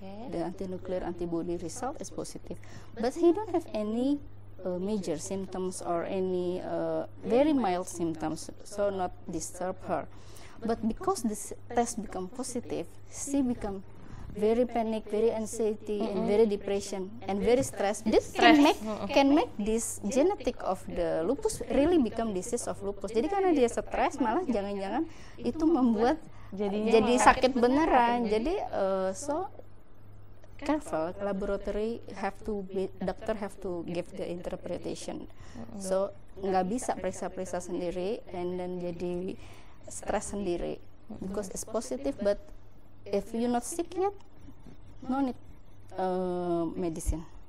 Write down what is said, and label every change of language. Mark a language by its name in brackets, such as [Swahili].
[English] The anti-nuclear antibody result is positive, but he don't have any major symptoms or any very mild symptoms, so not disturb her. But because this test become positive, she become very panic, very anxiety, and very depression, and very stressed. This can make this genetic of the lupus really become disease of lupus. [Indonesian] Jadi karena dia stres, malah jangan-jangan itu membuat jadi sakit beneran. [English] Jadi so careful, laboratory doctor have to give the interpretation. So [Indonesian] nggak bisa periksa-periksa sendiri [English] and then [Indonesian] jadi stres sendiri [English] because it's positive, but if you not sick yet, no need medicine.